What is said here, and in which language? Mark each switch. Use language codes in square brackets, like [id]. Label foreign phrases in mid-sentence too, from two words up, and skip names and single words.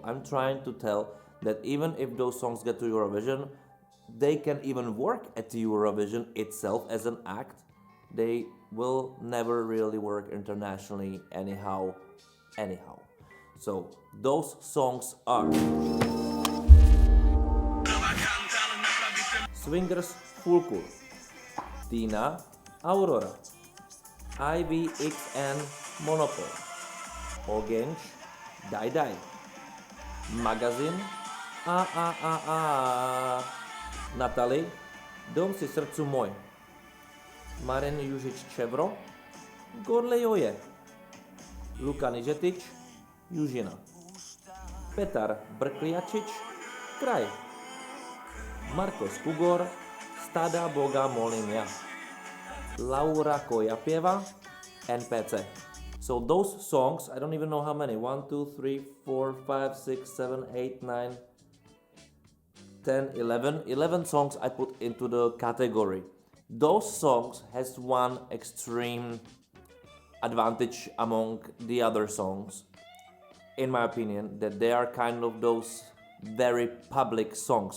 [en] I'm trying to tell that even if those songs get to Eurovision, they can even work at the Eurovision itself as an act. They will never really work internationally anyhow. So those songs are Swingers Fulkur, Tina Aurora, IVXN Monopol, Ogenč Daj Daj, Magazin A, Natalie Dom si srdcu môj, Marin Južič Čevro, Gorle Joje, Luka Nižetič, Južina, Petar Brkliačič, Kraj, Marko Skugor, Stada Boga Molim ja, Laura Kojapieva, NPC. So those songs, I don't even know how many, 1, 2, 3, 4, 5, 6, 7, 8, 9, 10, 11 songs I put into the category. Those songs has one extreme advantage among the other songs, in my opinion, that they are kind of those very public songs.